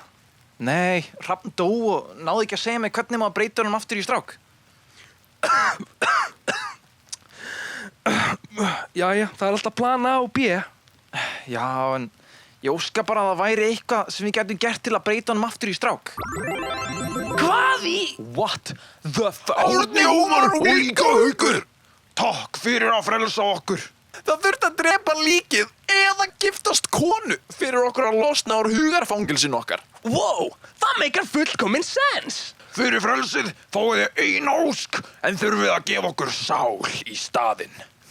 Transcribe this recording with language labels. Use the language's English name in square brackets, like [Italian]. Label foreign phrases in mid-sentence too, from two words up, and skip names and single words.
[Icelandic] Nei, Hrafn dó og náði ekki að segja mig hvernig maður breytir honum aftur í strák. Jæja, það er alltaf plan A og B. Já, en ég óska bara að það væri eitthvað sem við getum gert til að breyta honum aftur í strák. Hvað í? [English] What the fuck? [Icelandic] Árni Ómar og Inga Haukur! Takk fyrir að frelsa okkur. Það þurfti að drepa líkið eða giftast konu fyrir okkur að losna úr hugarfangelsinu okkar. Wow, það meikar fullkomin sens. Fyrir frelsið fáið þið eina ósk, en þurfið að gefa okkur sál í staðinn.